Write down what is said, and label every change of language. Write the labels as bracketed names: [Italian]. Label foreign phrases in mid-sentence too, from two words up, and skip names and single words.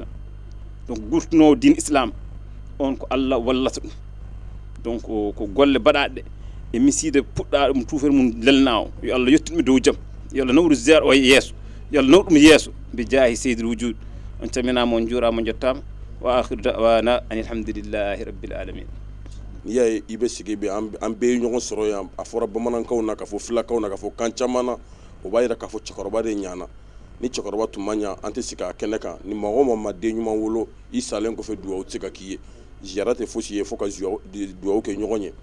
[Fula] donc gurtunowo din islam on ko Allah wallata ɗum. donc ko golle baɗaɗe e miside puɗɗa ɗum tufere mum lelna o yo Allah yettuɗum dow jaam yo Allah nawru ziyara o yeeso yo Allah nawɗum yeeso bi jaahi seydil wujud. on calminama on juurama on jettama [Arabic] وآخر دعوانا أن الحمد لله رب العالمين. [Bambara] n'i y'a ye i bɛ sigi bi an bɛɛ ye ɲɔgɔn sɔrɔ yan a fɔra bamanankanw na ka fɔ filakaw na ka fɔ kan caman na o b'a yira k'a fɔ cɛkɔrɔba de ɲana ni cɛkɔrɔba tun ma ɲa an tɛ sigi a kɛnɛ kan ni mɔgɔ o mɔgɔ ma den ɲuman wolo i salen kɔfɛ duwawu tɛ se ka k'i ye ziyara tɛ fosi ye fo ka duwawu kɛ ɲɔgɔn ye